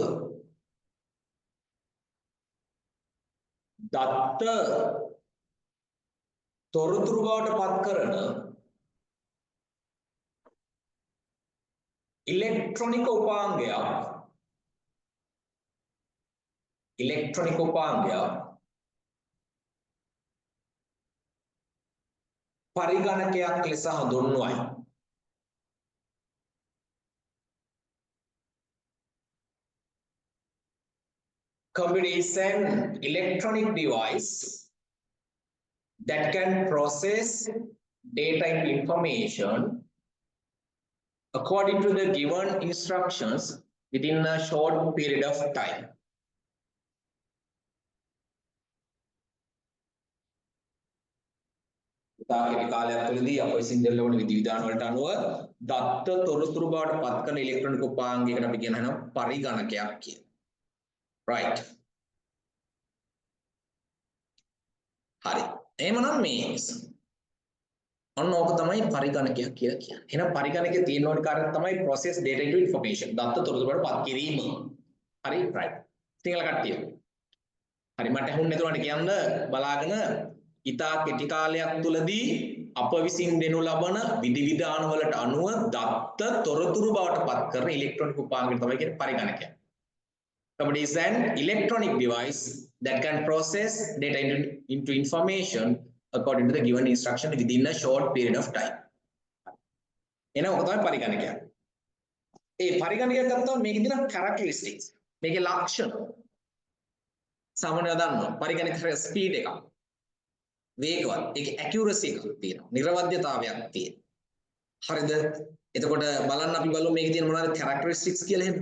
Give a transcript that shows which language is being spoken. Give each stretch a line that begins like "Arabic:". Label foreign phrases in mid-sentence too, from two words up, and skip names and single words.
Sinhala: දත්ත තොරතුරු බවට පත් කරන ඉලෙක්ට්‍රොනික උපාංගයක් පරිගණකයක් ලෙස හඳුන්වයි.
English: Computer is an electronic device that can process data and information according to the given instructions within a short period of time.
Sinhala: තාකේ කාලයක් තුළදී අප විසින් දෙන ලබන විධිවිධාන වලට අනුව දත්ත තොරතුරු බවට පත් කරන ඉලෙක්ට්‍රොනික උපාංගයකට අපි කියනවා පරිගණකයක් කියලා. right. හරි. එහෙමනම් මේ ඔන්න ඕක තමයි පරිගණකයක් කියලා කියන්නේ. එහෙනම් පරිගණකයේ තියෙන ඕන කාර්යය තමයි
English: process data into information.
Sinhala: දත්ත තොරතුරු බවට පත් කිරීම. හරි right. සිංහල කට්ටිය. හරි මට අහුන්නේ නැතුණට කියන්න බලාගෙන ඉතා කෙටි කාලයක් තුලදී අප විසින් දෙනු ලබන විධිවිධාන වලට අනුව දත්ත තොරතුරු බවට පත් කරන ඉලෙක්ට්‍රොනික උපාංගයකට තමයි කියන්නේ පරිගණකයක්.
English: But is an electronic device that can process data into information according to the given instruction within a short period of time.
Sinhala: එන ඔක තමයි පරිගණකය. ඒ පරිගණකය ගත්තම මේකේ තියෙන characteristics. මේකේ ලක්ෂණ. සාමාන්‍යව දන්නවා පරිගණකයේ ස්පීඩ් එකක්. වේගවත්. ඒකේ accuracy එකක් තියෙනවා. නිර්වද්‍යතාවයක් තියෙනවා. හරිද? එතකොට බලන්න අපි බලමු මේකේ තියෙන මොනවාද characteristics කියලා එහෙම.